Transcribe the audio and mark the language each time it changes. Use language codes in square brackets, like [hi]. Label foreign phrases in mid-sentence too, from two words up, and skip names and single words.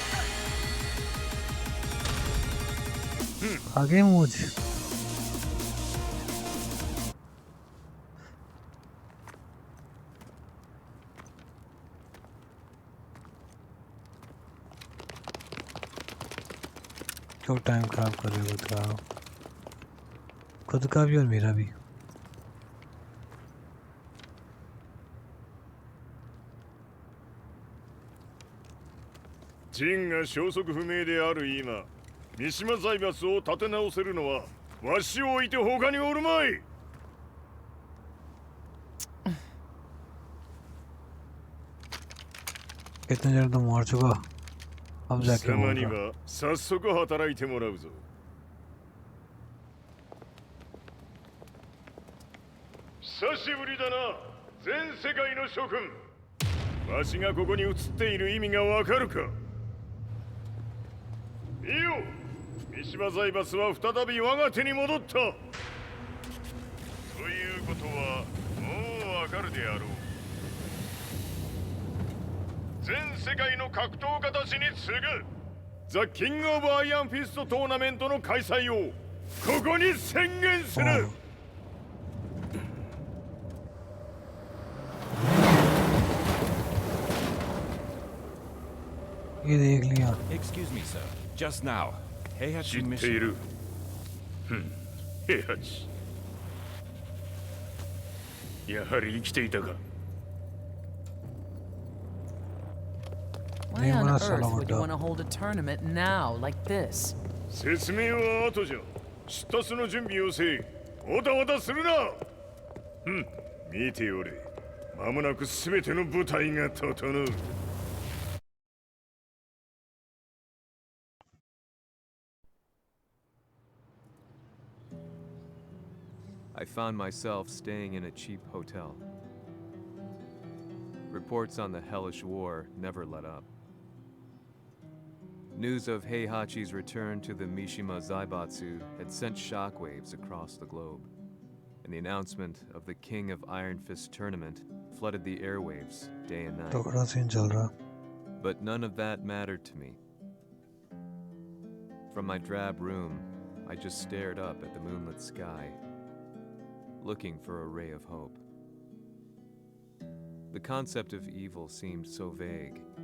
[hi] आगे मुझ क्यों टाइम खराब कर रहे हो खुद का भी और मेरा भी [ja] 陣が消息不明である今三島財閥を立て直せるのはわしを置いて他におるまい [hi] कितने जन तो मार चुका अब जाके [ja] 貴様には早速働いてもらうぞ久しぶりだな全世界の諸君わしがここに映っている意味がわかるかいいよ三島財閥は再び我が手に戻ったということはもうわかるであろう全世界の格闘家たちに次ぐザ・キング・オブ・アイアンフィストトーナメントの開催をここに宣言する [hi] ये देख लिया [en] Excuse me, sir. Just now, Heihachi [ja] 知ってい [en] Mishima. [ja] る平八やはり生きていたか [en] Why on earth would you want to hold a tournament now, like this? [ja] 説明は後じゃ出立の準備をせいおたおたするな見ておれ間もなく全ての部隊が整う [en] I found myself staying in a cheap hotel. Reports on the hellish war never let up. News of Heihachi's return to the Mishima Zaibatsu had sent shockwaves across the globe, and the announcement of the King of Iron Fist tournament flooded the airwaves day and night. [hi] तगड़ा सीन चल रहा [en] But none of that mattered to me. From my drab room, I just stared up at the moonlit sky, looking for a ray of hope. The concept of evil seemed so vague.